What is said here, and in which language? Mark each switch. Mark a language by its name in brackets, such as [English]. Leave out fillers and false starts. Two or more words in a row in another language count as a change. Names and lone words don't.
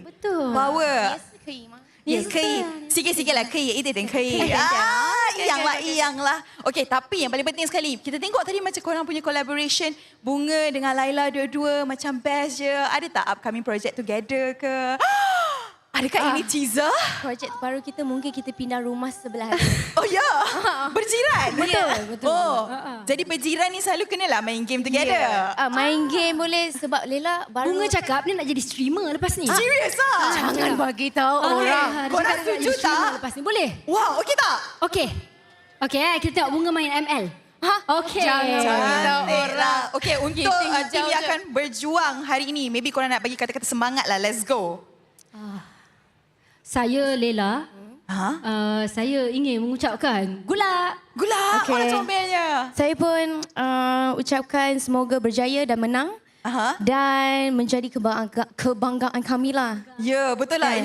[Malay] Betul. Power. Yes, [Chinese] 可以 [Malay] sikit-sikit lah [Chinese] 可以一点点可以iyang lah. [Malay] Okey, tapi yang paling penting sekali, kita tengok tadi macam korang punya collaboration Bunga dengan Laila dua-dua macam best je. Ada tak [English] upcoming project together [Malay] ke? Adakah ini teaser? Projek baru kita mungkin kita pindah rumah sebelah. Oh ya? Berjiran? Betul. Jadi berjiran ni selalu kenalah main [English] game together. [Malay] Main game boleh sebab Lela baru Bunga cakap ni nak jadi streamer lepas ni. Serius ah? Jangan bagi tahu orang. Korang setuju tak? Lepas ni boleh? Wow, okey tak? Okey. Okey, kita tengok Bunga main ML. Okey. Cantiklah. Okey, untuk tim yang akan berjuang hari ini, maybe korang nak bagi kata-kata semangat lah. [English] Let's go. [Malay] Saya Lela. Saya ingin mengucapkan gula. Mana comelnya? Saya pun ucapkan semoga berjaya dan menang. Dan menjadi kebanggaan kami lah. Ya, betul lah.